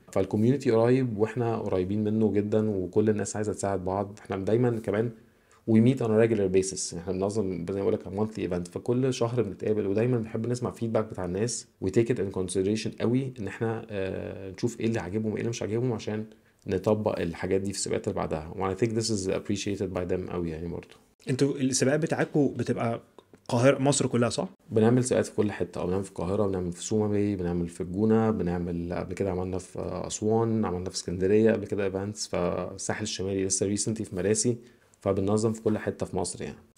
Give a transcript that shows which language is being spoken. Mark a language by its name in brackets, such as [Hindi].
[Arabic] فالكوميونتي قريب واحنا قريبين منه جدا، وكل الناس عايزه تساعد بعض. احنا دايما كمان [English] we meet on a regular basis، [Arabic] احنا بننظم زي ما بقول لك monthly event، فكل شهر بنتقابل، ودايما بنحب نسمع فيدباك بتاع الناس و [English] take it in consideration [Arabic] قوي، ان احنا نشوف ايه اللي عاجبهم وايه اللي مش عاجبهم عشان نطبق الحاجات دي في السباقات اللي بعدها. [English] و I think this is appreciated by them قوي يعني. [Arabic] برضه انتوا السباقات بتاعكم بتبقى القاهره مصر كلها صح؟ بنعمل سباقات في كل حته، او بنعمل في القاهره، بنعمل في سوما باي، بنعمل في الجونه، بنعمل قبل كده عملنا في اسوان، عملنا في اسكندريه قبل كده ايفنتس، في الساحل الشمالي لسه ريسنتلي في مراسي. فبننظم في كل حته في مصر يعني.